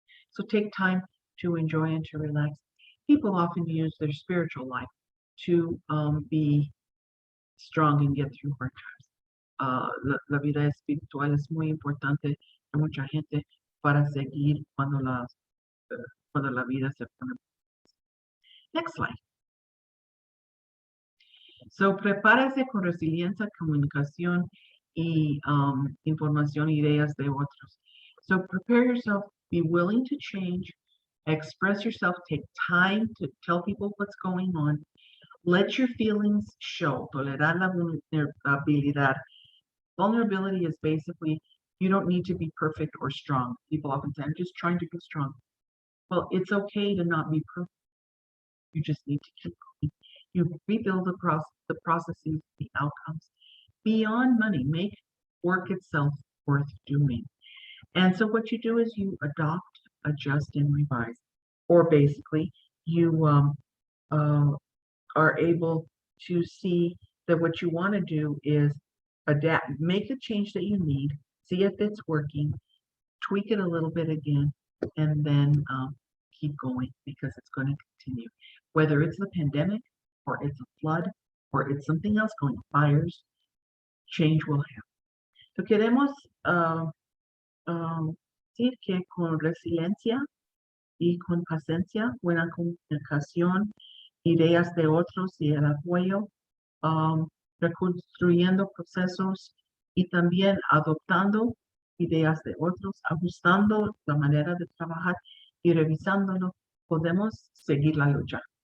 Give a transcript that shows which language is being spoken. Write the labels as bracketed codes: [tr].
[en] So take time to enjoy and to relax. People often use their spiritual life to be strong and get through hard times. [es] La vida espiritual es muy importante para mucha gente para seguir cuando la vida se pone. [en] Next slide. [es] So, prepárase con resiliencia, comunicación y información, ideas de otros. [en] So, prepare yourself, be willing to change, express yourself, take time to tell people what's going on, let your feelings show, [es] tolerar la vulnerabilidad. [en] Vulnerability is basically, you don't need to be perfect or strong. People often say, I'm just trying to be strong. Well, it's okay to not be perfect. You just need to keep going. You rebuild the processes, the outcomes. Beyond money, make work itself worth doing. And so what you do is you adopt, adjust, and revise. Or basically, you are able to see that what you want to do is adapt, make the change that you need, see if it's working, tweak it a little bit again, and then keep going, because it's going to continue. Whether it's the pandemic, or it's a flood, or it's something else going, fires, change will happen. So [es] queremos decir que con resiliencia y con paciencia, buena comunicación, ideas de otros y el apoyo, reconstruyendo procesos y también adoptando ideas de otros, ajustando la manera de trabajar y revisándolo, podemos seguir la lucha.